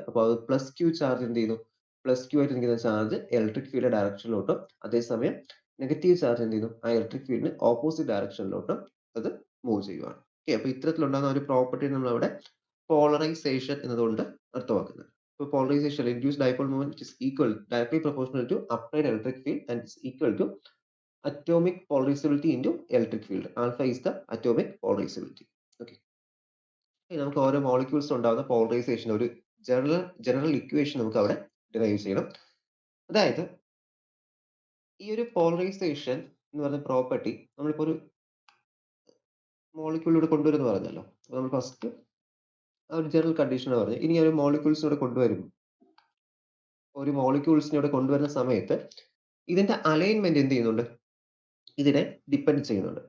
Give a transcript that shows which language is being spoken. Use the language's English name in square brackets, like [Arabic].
[Malayalam] അപ്പോൾ അത് plus Q charge എന്ത് ചെയ്യുന്നു, പ്ലസ് ക്യൂ ആയിട്ട് നിൽക്കുന്ന ചാർജ് ഇലക്ട്രിക് ഫീൽഡ് ഡയറക്ഷനിലോട്ടും, അതേസമയം നെഗറ്റീവ് ചാർജ് എന്ത് ചെയ്യുന്നു, ആ ഇലക്ട്രിക് ഫീൽഡിന് ഓപ്പോസിറ്റ് ഡയറക്ഷനിലോട്ടും അത് മൂവ് ചെയ്യുവാണ്. ഓക്കെ, അപ്പോൾ ഇത്തരത്തിലുണ്ടാകുന്ന ഒരു പ്രോപ്പർട്ടി നമ്മൾ അവിടെ പോളറൈസേഷൻ എന്നതുകൊണ്ട് അർത്ഥമാക്കുന്നത്. [English] ഇപ്പോൾ polarization induce dipole movement is equal directly proportional to applied electric field and is equal to atomic polarizability into electric field. Alpha is the atomic polarizability. Okay. [Malayalam] നമുക്ക് ഓരോ മോളിക്യൂൾസ് ഉണ്ടാകുന്ന പോളറൈസേഷൻ ഒരു general equation നമുക്ക് അവിടെ derive ചെയ്യണം. അതായത് ഈ ഒരു പോളറൈസേഷൻ എന്ന് പറയുന്ന പ്രോപ്പർട്ടി നമ്മളിപ്പോൾ ഒരു മോളിക്യൂളിലൂടെ കൊണ്ടുവരുമെന്ന് പറഞ്ഞല്ലോ. അപ്പോൾ നമ്മൾ ഫസ്റ്റ് ആ ഒരു ജനറൽ കണ്ടീഷൻ പറഞ്ഞു. ഇനി ഒരു മോളിക്യൂൾസിനൂടെ കൊണ്ടുവരും, ഒരു മോളിക്യൂൾസിനൂടെ കൊണ്ടുവരുന്ന സമയത്ത് ഇതിന്റെ അലൈൻമെന്റ് എന്ത് ചെയ്യുന്നുണ്ട്, ഇതിനെ ഡിപ്പെൻഡ് ചെയ്യുന്നുണ്ട്.